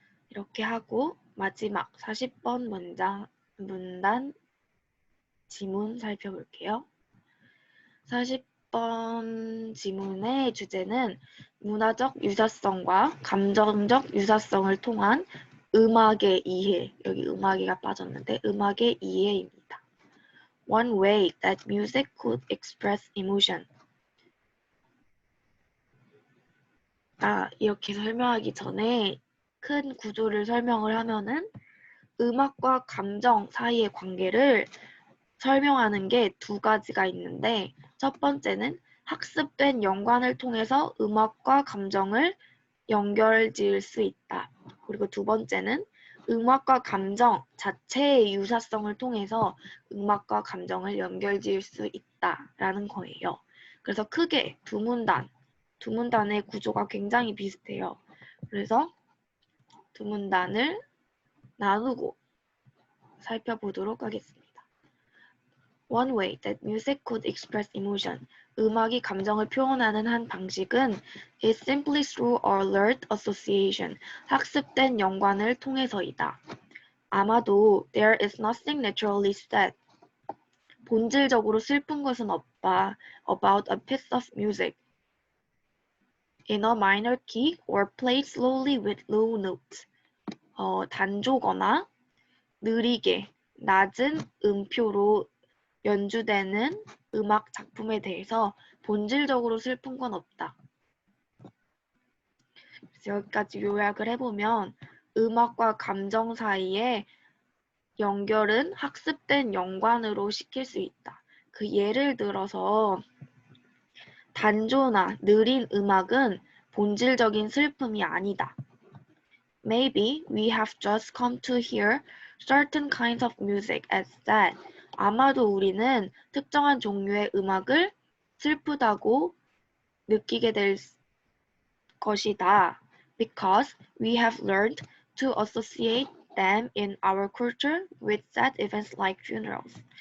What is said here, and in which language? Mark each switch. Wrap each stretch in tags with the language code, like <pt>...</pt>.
<ko>이렇게 하고 마지막 40번 문단 지문 살펴볼게요. 40번 지문의 주제는 문화적 유사성과 감정적 유사성을 통한 음악의 이해, 여기 음악이가 빠졌는데 음악의 이해입니다.</ko> <en>One way that music could express emotion.</en> <ko>이렇게 설명하기 전에 큰 구조를 설명을 하면은 음악과 감정 사이의 관계를 설명하는 게 두 가지가 있는데 첫 번째는 학습된 연관을 통해서 음악과 감정을 연결지을 수 있다. 그리고 두 번째는 음악과 감정 자체의 유사성을 통해서 음악과 감정을 연결지을 수 있다라는 거예요. 그래서 크게 두 문단의 구조가 굉장히 비슷해요. 그래서 두 문단을 나누고 살펴보도록 하겠습니다.</ko> <en>One way that music could express emotion.</en> <ko>음악이 감정을 표현하는 한 방식은</ko> <en>is simply through or learned association.</en> <ko>학습된 연관을 통해서이다. 아마도</ko> <en>there is nothing naturally sad.</en> <ko>본질적으로 슬픈 것은 없다.</ko> <en>About a piece of music. In a minor key or played slowly with low notes.</en> <ko>단조거나 느리게 낮은 음표로 연주되는 음악 작품에 대해서 본질적으로 슬픈 건 없다. 그래서 여기까지 요약을 해보면 음악과 감정 사이의 연결은 학습된 연관으로 시킬 수 있다. 그 예를 들어서 단조나 느린 음악은 본질적인 슬픔이 아니다.</ko> <en>Maybe we have just come to hear certain kinds of music as sad.</en> <ko>아마도 우리는 특정한 종류의 음악을 슬프다고 느끼게 될 것이다.</ko> <en>Because we have learned to associate them in our culture with sad events like funerals.</en>